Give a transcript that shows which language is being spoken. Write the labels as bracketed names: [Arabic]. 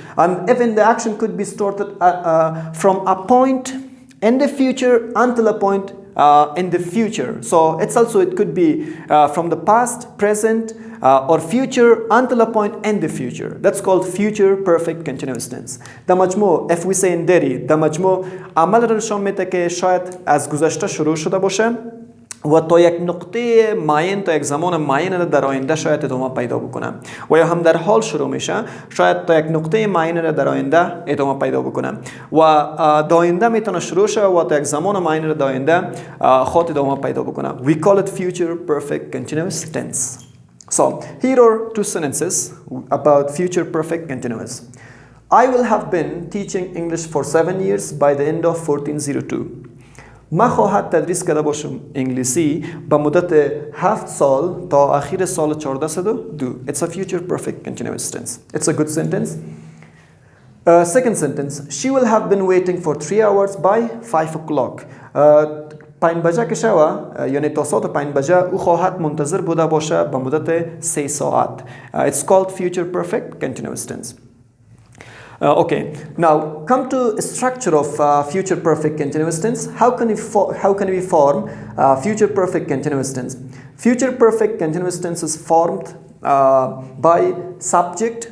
[English] And even the action could be started from a point in the future until a point in the future. So it could be from the past, present, or future until a point in the future. That's called future perfect continuous tense. [Persian] The مجموع, [English] if we say in Qaderi, [Persian] the مجموع عمل رو نشان میده که شاید از گذشته شروع شده باشه و تا یک نقطه معین، تا یک زمان معین در آینده شاید ادامه پیدا بکنه، و یا هم در حال شروع میشه، شاید تا یک نقطه معین در آینده ادامه پیدا بکنه، و در آینده میتونه شروع شه و تا یک زمان معین در آینده خود ادامه پیدا بکنه. [English] We call it future perfect continuous tense. So here are two sentences about future perfect continuous. I will have been teaching English for 7 years by the end of 1402. [Persian] ما خواهد تدریس کرده باشم انگلیسی به مدت 7 سال تا آخر سال 1402. [English] It's a future perfect continuous tense. It's a good sentence. Second sentence, she will have been waiting for 3 hours by 5 o'clock. [Persian] 5 بجه که شوه، یعنی تا ساعت 5 بجه او خواهد منتظر بوده باشه به مدت 3 ساعت. [English] It's called future perfect continuous tense. Okay, now come to structure of future perfect continuous tense. How can we form future perfect continuous tense? Future perfect continuous tense is formed by subject.